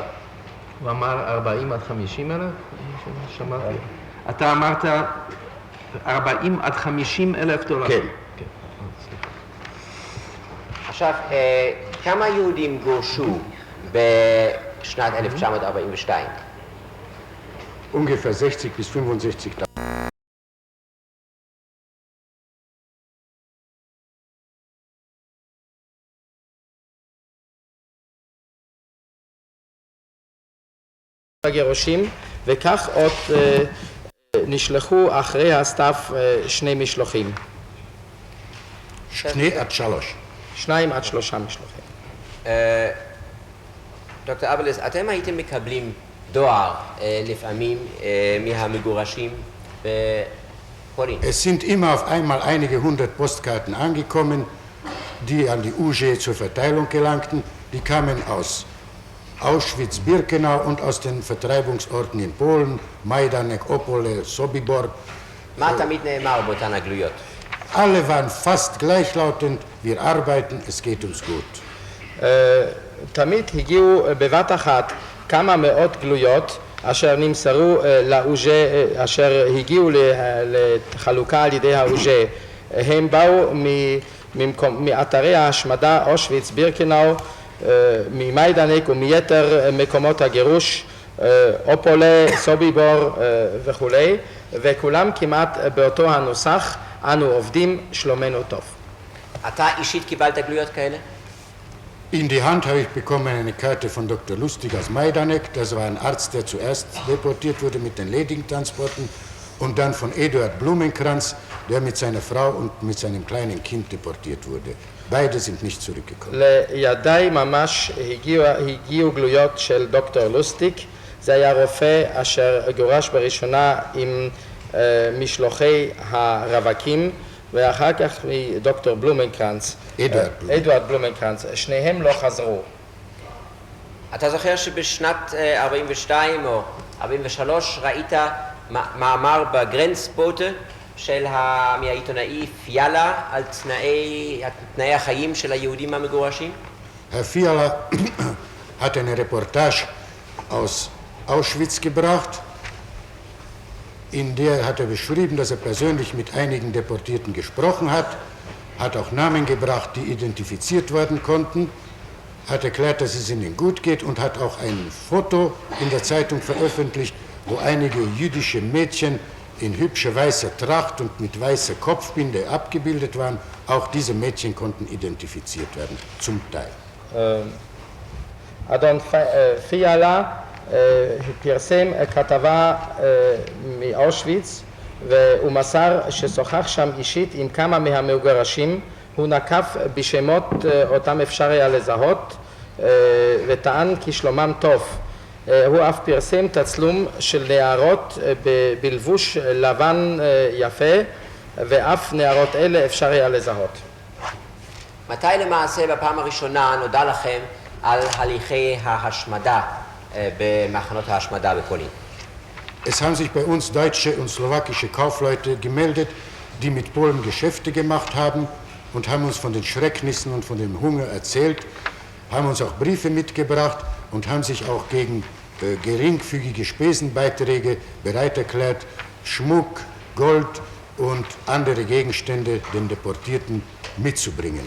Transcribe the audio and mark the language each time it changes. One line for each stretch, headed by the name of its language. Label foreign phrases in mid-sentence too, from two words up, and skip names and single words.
Hebrew: הוא אמר 40 עד 50 אלף? שמעתי. אתה אמרת 40 עד 50 אלף דולר? כן. עכשיו, כמה יהודים גורשו בשנת 1942?
German: Ungefähr 60 bis 65.000.
Hebrew: הגירושים, וכך עוד נשלחו אחרי הסתיו 2 משלוחים. 2 עד 3 משלוחים. דוקטור אבלס, אתם הייתם מקבלים דואר לפעמים מהמגורשים בפולין?
German: Es sind immer auf einmal einige hundert Postkarten angekommen, die an die UG zur Verteilung gelangten. Die kamen aus Auschwitz, Birkenau und aus den Vertreibungsorten in Polen, Majdanek, Opole, Sobibor.
Hebrew: מה תמיד נאמר באותן הגלויות?
German: Alle waren fast gleichlautend, wir arbeiten, es geht uns gut.
Hebrew: תמיד הגיעו בבת אחת כמה מאות גלויות אשר נמסרו לאוז'ה, אשר הגיעו לחלוקה על ידי האוז'ה. הם באו מאתרי ההשמדה אושוויץ, בירקנאו, ממיידנק ומיתר מקומות הגירוש, אופולה, סוביבור וכולי, וכולם כמעט באותו הנוסח, אנו עובדים, שלומנו טוב. אתה אישית קיבלת גלויות כאלה?
German: In die Hand habe ich bekommen eine Karte von Dr. Lustig aus Majdanek. Das war ein Arzt, der zuerst deportiert wurde mit den Leding-Transporten. Und dann von Eduard Blumenkranz, der mit seiner Frau und mit seinem kleinen Kind deportiert wurde. Beide sind nicht zurückgekommen.
Hebrew: לידיי ממש הגיעו גלויות של דוקטור לוסטיק. זה היה רופא אשר גורש בראשונה עם משלוחי הרווקים, ואחר כך דוקטור בלומנקרנץ, אדוארד בלומנקרנץ, שניהם לא חזרו. אתה זוכר שבשנת 42 או 43 ראית מאמר בגרנסבוטה מהעיתונאי פיאלה על תנאי החיים של היהודים המגורשים?
German: Herr Fiala hat eine Reportage aus Auschwitz gebracht, in der hat er beschrieben, dass er persönlich mit einigen Deportierten gesprochen hat. hat auch Namen gebracht, die identifiziert werden konnten, hat erklärt, dass es ihnen gut geht und hat auch ein Foto in der Zeitung veröffentlicht, wo einige jüdische Mädchen in hübscher weißer Tracht und mit weißer Kopfbinde abgebildet waren. Auch diese Mädchen konnten identifiziert werden, zum Teil.
Hebrew: אדון פיאלה פרסם כתבה מאושוויץ והוא מסר ששוחח שם אישית עם כמה מהמגורשים, הוא נקף בשמות אותם אפשר היה לזהות וטען כי שלומם טוב. הוא אף פרסם תצלום של נערות בלבוש לבן יפה ואף נערות אלה אפשר היה לזהות. מתי למעשה בפעם הראשונה נודע לכם על הליכי ההשמדה במחנות ההשמדה בפולין?
German: Es haben sich bei uns deutsche und slowakische Kaufleute gemeldet, die mit Polen Geschäfte gemacht haben und haben uns von den Schrecknissen und von dem Hunger erzählt, haben uns auch Briefe mitgebracht und haben sich auch gegen geringfügige Spesenbeiträge bereit erklärt, Schmuck, Gold und andere Gegenstände den Deportierten mitzubringen.